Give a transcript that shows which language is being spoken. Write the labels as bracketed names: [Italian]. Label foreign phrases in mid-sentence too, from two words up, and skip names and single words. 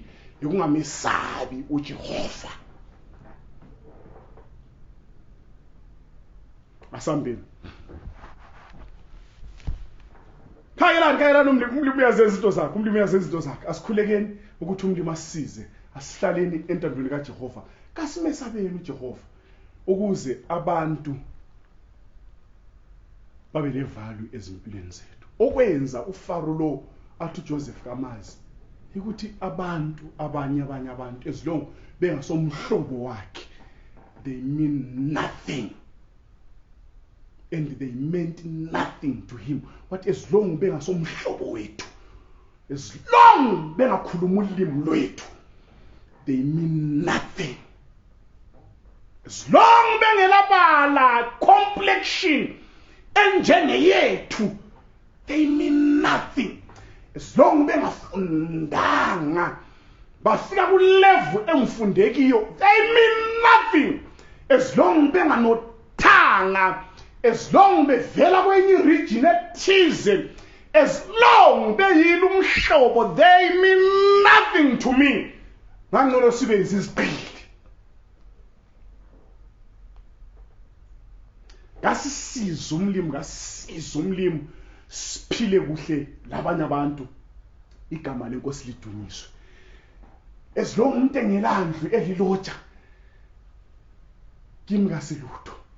[North Ndebele] Yikungamesabi uJehova. Asambeni khayelani umlimi uyazenza izinto zakhe, asikhulekeni ukuthi umlimi asisize, asihlaleni entandweni kaJehova, kasimesabeni uJehova ukuze abantu babe levalue ezimpilweni zethu. Okwenza uFaro lo athi uJoseph kamazi ukuthi abanye abantu [English] as long [North Ndebele] bengasomhlobo wakhe, [English] they mean nothing. And they meant nothing to him. But as long [North Ndebele] bengasomhlobo wethu, [English] as long [North Ndebele] bengakhuluma ulimi lwethu, [English] they mean nothing. As long [North Ndebele] bengelabala complexion enjengeyethu, [English] they mean nothing. As long [North Ndebele] bengafundanga bafika ku level emfundekiyo, [English] they mean nothing. As long [North Ndebele] benganotanga, [English] as long [North Ndebele] bevela kwenye region ethize, [English] as long [North Ndebele] beyile umhlobo, [English] they mean nothing to me. [North Ndebele] Ngangcono sibe izigqili. Ngasisiza umlimi siphile kuhle labanye abantu, igama lenkosi lidunyiswe. [English] As long [North Ndebele] umuntu engelandlu eliloja, kimi kasilutho.